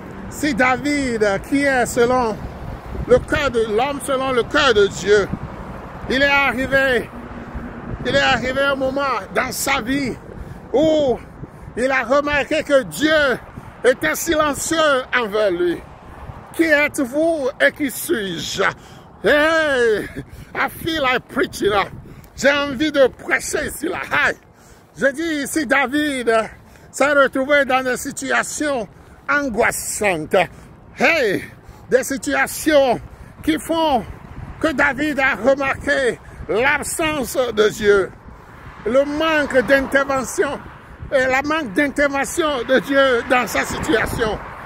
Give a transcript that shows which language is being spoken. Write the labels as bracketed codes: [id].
[fr] Si David, qui est selon le cœur de l'homme, selon le cœur de Dieu, il est arrivé un moment dans sa vie où il a remarqué que Dieu était silencieux envers lui. Qui êtes-vous et qui suis-je? [en] Hey, I feel like preaching. [fr] J'ai envie de prêcher ici là. Hey. Je dis, si David s'est retrouvé dans des situations angoissantes, hey, des situations qui font que David a remarqué l'absence de Dieu, le manque d'intervention et la manque d'intervention de Dieu dans sa situation.